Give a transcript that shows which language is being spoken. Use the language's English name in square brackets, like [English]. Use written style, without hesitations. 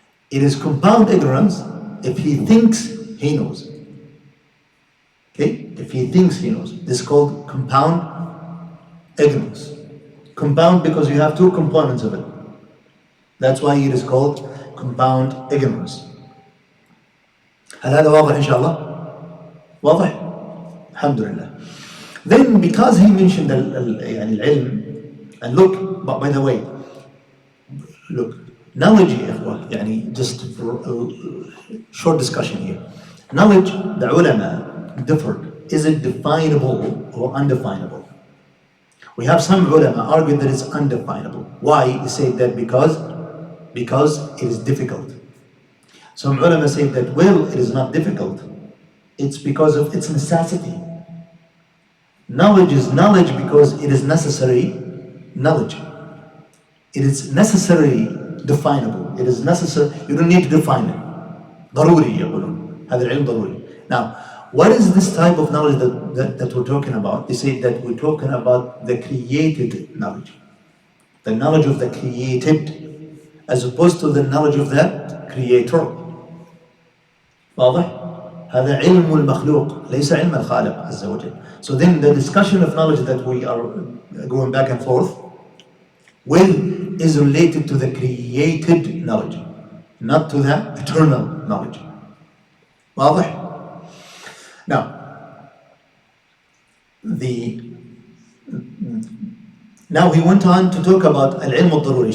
[English] It is compound ignorance if he thinks he knows. Okay? If he thinks he knows. This is called compound ignorance. Compound because you have 2 components of it. That's why it is called compound ignorance. [Arabic] هل هذا واضح إن شاء الله؟ واضح؟ الحمد لله. [English] Then because he mentioned العلم, and look, by the way, look, knowledge, just for a short discussion here. Knowledge, the ulama differed is it definable or undefinable? We have some ulama argue that it's undefinable. Why? They say that because it is difficult. Some ulama say that, well, it is not difficult. It's because of its necessity. Knowledge is knowledge because it is necessary knowledge. It is necessarily definable. It is necessary. You don't need to define it. [Arabic] ضروري يقولون. هذا العلم ضروري. [English] Now, what is this type of knowledge that we're talking about? They say that we're talking about the created knowledge. The knowledge of the created, as opposed to the knowledge of the creator. [Arabic] واضح؟ هذا علم المخلوق ليس علم الخالق عز وجل. [English] So then the discussion of knowledge that we are going back and forth with is related to the created knowledge, not to the eternal knowledge. [Arabic] واضح? [English] Now, now he went on to talk about al-ilm al-daruri.